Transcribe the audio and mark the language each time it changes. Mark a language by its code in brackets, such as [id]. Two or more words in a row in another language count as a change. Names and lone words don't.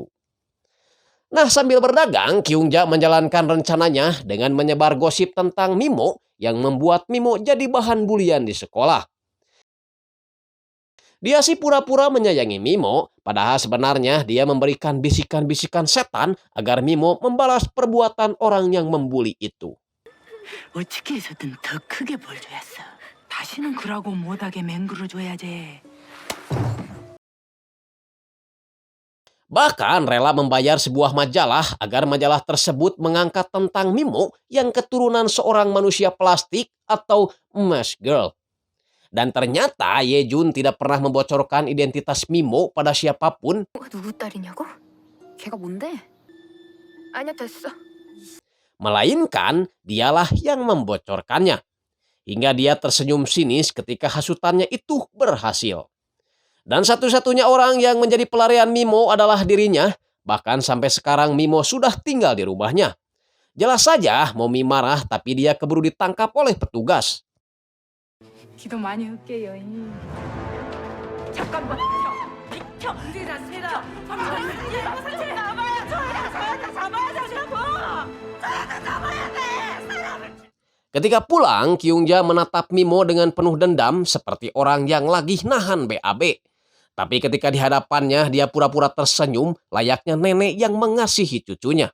[id] Nah, sambil berdagang, Kyungja menjalankan rencananya dengan menyebar gosip tentang Mimo yang membuat Mimo jadi bahan bulian di sekolah. Dia sih pura-pura menyayangi Mimo, padahal sebenarnya dia memberikan bisikan-bisikan setan agar Mimo membalas perbuatan orang yang membuli itu. [ko] 어떻게 해서든 더 크게 벌줘야어. 다시는 그러고 못하게 맹글어줘야지. [id] Bahkan rela membayar sebuah majalah agar majalah tersebut mengangkat tentang Mimo yang keturunan seorang manusia plastik atau Mesh Girl. Dan ternyata Yejun tidak pernah membocorkan identitas Mimo pada siapapun. [ko] 누구 딸이냐고? 걔가 뭔데? 아니야, 됐어. [id] Melainkan dialah yang membocorkannya. Hingga dia tersenyum sinis ketika hasutannya itu berhasil. Dan satu-satunya orang yang menjadi pelarian Mimo adalah dirinya. Bahkan sampai sekarang Mimo sudah tinggal di rumahnya. Jelas saja Momi marah tapi dia keburu ditangkap oleh petugas. [ko] 기도 많이 할게요. 잠깐만. 비켜. 이제 났습니다. [id] Ketika pulang, Kyungja menatap Mimo dengan penuh dendam seperti orang yang lagi nahan BAB. Tapi ketika di hadapannya dia pura-pura tersenyum layaknya nenek yang mengasihi cucunya.